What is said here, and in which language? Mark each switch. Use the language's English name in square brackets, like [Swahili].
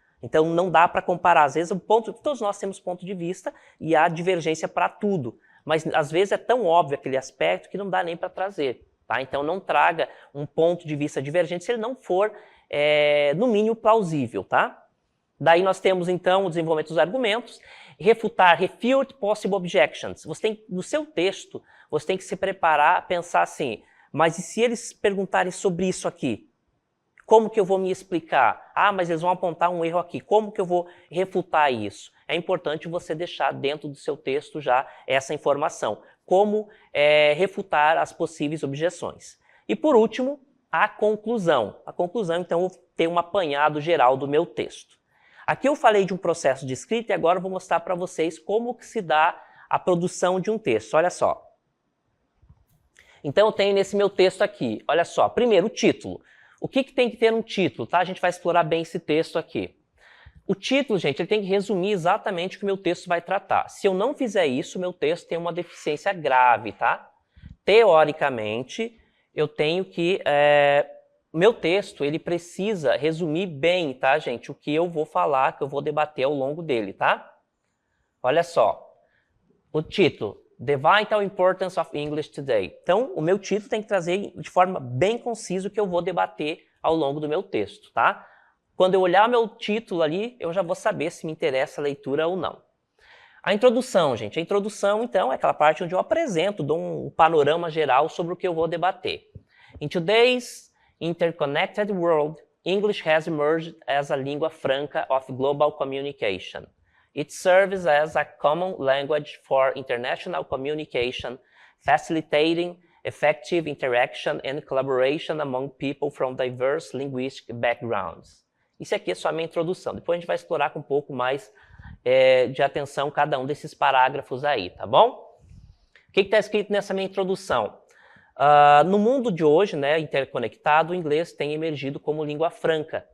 [Portuguese] Então não dá para comparar. Às vezes todos nós temos ponto de vista e há divergência para tudo, mas às vezes é tão óbvio aquele aspecto que não dá nem para trazer. Tá? Então não traga um ponto de vista divergente se ele não for, no mínimo, plausível. Tá? Daí nós temos então o desenvolvimento dos argumentos. [English] Refutar, refute possible objections. [Portuguese] No seu texto, você tem que se preparar, pensar assim, mas e se eles perguntarem sobre isso aqui? Como que eu vou me explicar? Ah, mas eles vão apontar um erro aqui. Como que eu vou refutar isso? É importante você deixar dentro do seu texto já essa informação. Como refutar as possíveis objeções. E por último, a conclusão. A conclusão, então, eu tenho um apanhado geral do meu texto. Aqui eu falei de um processo de escrita e agora eu vou mostrar para vocês como que se dá a produção de um texto. Olha só. Então eu tenho nesse meu texto aqui, olha só, primeiro o título. O que tem que ter um título, tá? A gente vai explorar bem esse texto aqui. O título, gente, ele tem que resumir exatamente o que o meu texto vai tratar. Se eu não fizer isso, meu texto tem uma deficiência grave, tá? Teoricamente, eu tenho que... meu texto, ele precisa resumir bem, tá, gente? O que eu vou falar, que eu vou debater ao longo dele, tá? Olha só. O título. [English] The Vital Importance of English Today. [Portuguese] Então, o meu título tem que trazer de forma bem concisa o que eu vou debater ao longo do meu texto, tá? Quando eu olhar meu título ali, eu já vou saber se me interessa a leitura ou não. A introdução, gente. A introdução, então, é aquela parte onde eu apresento, dou um panorama geral sobre o que eu vou debater. [English] In today's interconnected world, English has emerged as a língua franca of global communication. It serves as a common language for international communication, facilitating effective interaction and collaboration among people from diverse linguistic backgrounds. [Portuguese] Isso aqui é só a minha introdução. Depois a gente vai explorar com um pouco mais de atenção cada um desses parágrafos aí, tá bom? O que está escrito nessa minha introdução? No mundo de hoje, né, interconectado, o inglês tem emergido como língua franca.